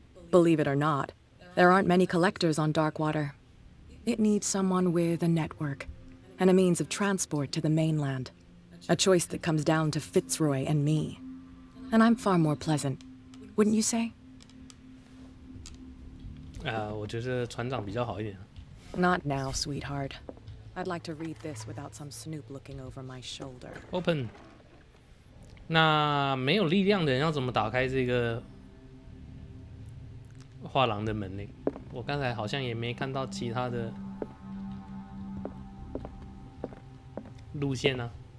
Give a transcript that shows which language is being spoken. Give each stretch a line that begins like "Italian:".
English: Believe it or not, there aren't many collectors on Darkwater. It needs someone with a network and a means of transport to the mainland. A choice that comes down to Fitzroy and me. And I'm far more pleasant, wouldn't you say?
Chinese: 我觉得船长比较好一点。
English: Not now, sweetheart. I'd like to read this without some snoop looking over my shoulder. Open.
Chinese: 那没有力量的人要怎么打开这个画廊的门呢？我刚才好像也没看到其他的路线啊。